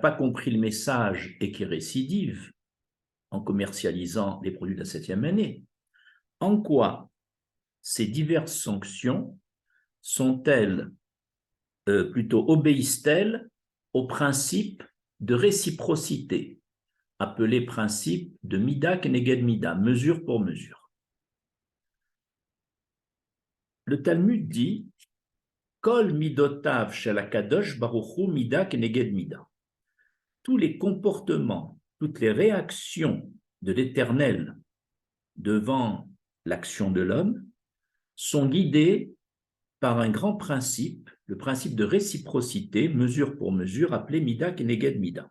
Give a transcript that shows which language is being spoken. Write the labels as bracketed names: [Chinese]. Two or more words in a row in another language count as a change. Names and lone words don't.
[French] pas compris le message et qui récidive en commercialisant les produits de la 7e année, en quoi ces diverses sanctions sont-elles, plutôt obéissent-elles au principe de réciprocité, appelé principe de [Hebrew] מידה כנגד מידה, [French] mesure pour mesure? Le Talmud dit [Hebrew] כל מידותיו של הקדוש ברוך הוא מידה כנגד מידה. [French] Tous les comportements, toutes les réactions de l'Éternel devant l'action de l'homme sont guidés par un grand principe, le principe de réciprocité, mesure pour mesure, appelé [Hebrew] מידה כנגד מידה.